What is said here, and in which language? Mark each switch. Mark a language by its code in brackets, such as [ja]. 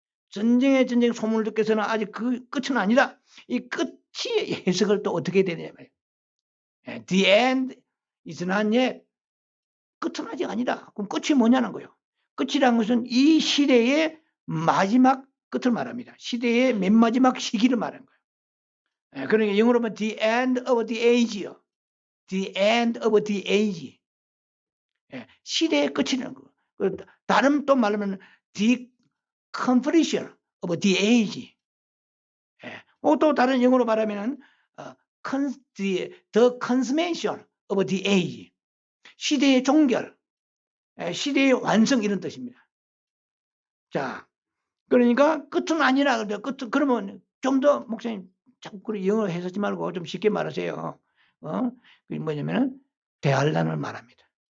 [ko] 전쟁의 소문을 듣겠으나 아직 그 끝은 아니다. 이 끝이 해석을 또 어떻게 되냐면 [en] The end is not yet. [ko] 끝은 아직 아니다. 그럼 끝이 뭐냐는 거예요. 끝이란 것은 이 시대의 마지막 끝을 말합니다. 시대의 맨 마지막 시기를 말하는 거예요. 그러니까 영어로 보면 [en] the end of the age요. The end of the age. [ko] 시대의 끝이라는 거. 다른 또 말하면 [en] the completion of the age. [ko] 또 다른 영어로 말하면 [en] the consummation of the age. [ko] 시대의 종결, 시대의 완성 이런 뜻입니다. 자, 그러니까 끝은 아니라 끝은 그러면 좀 더 목사님 자꾸 그 영어 해석하지 말고 좀 쉽게 말하세요. 그게 뭐냐면은 대환란을 말합니다.